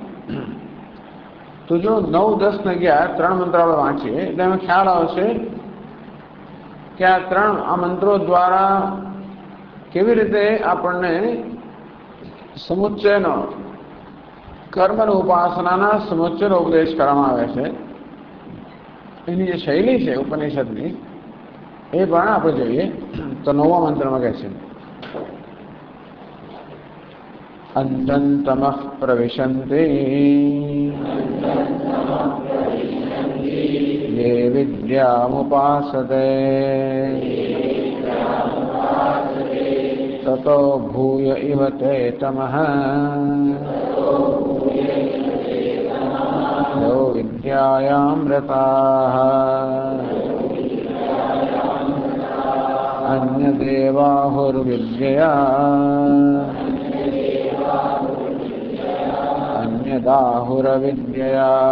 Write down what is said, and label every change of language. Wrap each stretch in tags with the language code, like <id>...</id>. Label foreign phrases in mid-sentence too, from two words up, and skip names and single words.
<gu>તો જો 9, 10 ને 11 3 મંત્રો આપણે વાંચીએ એટલે એમાં ખ્યાલ આવશે કે આ મંત્રો દ્વારા કેવી રીતે આપણને સમુચ્ચયનો કર્મ ઉપાસનાના સમુચ્ચયનો ઉપદેશ કરવામાં આવે છે. એની જે શૈલી છે ઉપનિષદની એ પણ આપણે જોઈએ. તો 9મા મંત્રમાં કહે છે,</gu> <sa>અંતંતમઃ પ્રવિશન્તિ ये विद्यामुपासते ततो भूय इव ते तमः यो विद्यायामृताः अन्यदेवाहुर्विद्यया अन्यदाहुरविद्यया</sa>